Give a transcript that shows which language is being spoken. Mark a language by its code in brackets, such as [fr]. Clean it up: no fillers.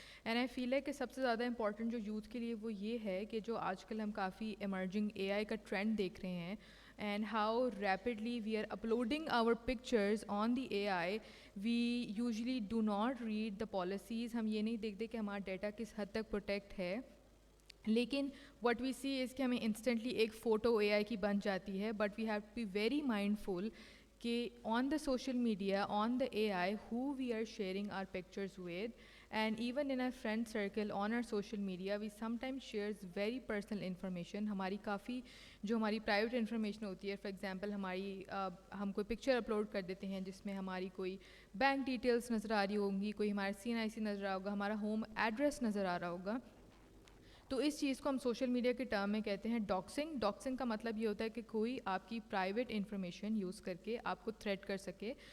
[ur] And I فیل ہے کہ سب سے زیادہ امپورٹنٹ جو یوتھ کے لیے وہ یہ ہے کہ جو آج کل ہم کافی ایمرجنگ اے آئی کا ٹرینڈ دیکھ رہے ہیں, [en] and how rapidly we are uploading our pictures on the AI, we usually do not read the policies. [ur] ہم یہ نہیں دیکھتے کہ ہمارا ڈیٹا کس حد تک پروٹیکٹ ہے, لیکن [en] what we see is [ur] کہ ہمیں انسٹنٹلی ایک فوٹو اے آئی کی بن جاتی ہے. [en] But we have to be very mindful کہ on the social media, on the A I, who we are sharing our pictures with, and even in our friend circle on our social media we sometimes shares very personal information. [ur] ہماری کافی جو ہماری private information ہوتی ہے, for example ہم کوئی picture upload کر دیتے ہیں جس میں ہماری کوئی بینک ڈیٹیلس نظر آ رہی ہوں گی, کوئی ہمارا CNIC نظر آ ہوگا, ہمارا ہوم ایڈریس نظر آ رہا ہوگا. تو اس چیز کو ہم سوشل میڈیا کے ٹرم میں کہتے ہیں ڈاکسنگ. ڈاکسنگ کا مطلب یہ ہوتا ہے کہ کوئی آپ کی پرائیویٹ انفارمیشن یوز کر کے آپ کو تھریٹ کر سکے.